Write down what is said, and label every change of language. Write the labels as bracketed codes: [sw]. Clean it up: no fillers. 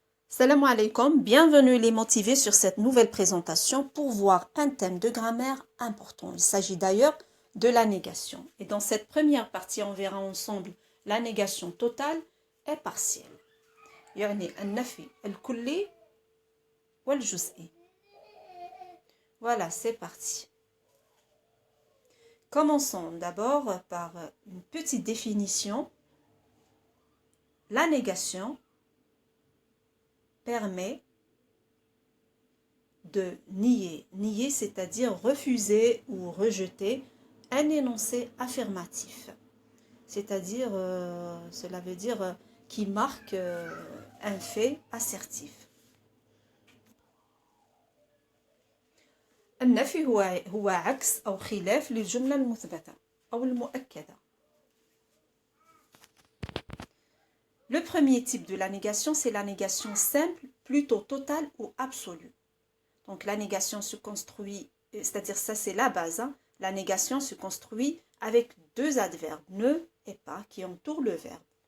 [fr] Salam alaikum, bienvenue les motivés sur cette nouvelle présentation pour voir un thème de grammaire important. Il s'agit d'ailleurs de la négation. Et dans cette première partie, on verra ensemble la négation totale et partielle. [ar] يعني النفي الكلي والجزئي. [fr] Voilà, c'est parti. Commençons d'abord par une petite définition. La négation permet de nier. Nier, c'est-à-dire refuser ou rejeter un énoncé affirmatif. C'est-à-dire, cela veut dire qui marque un fait assertif. [ar] النفي هو عكس أو خلاف للجملة المثبتة أو المؤكدة. [fr] Le premier type de la négation, c'est la négation simple, plutôt totale ou absolue. Donc la négation se construit, c'est-à-dire ça c'est la base, hein. La négation se construit avec deux adverbes, ne et pas, qui entourent le verbe.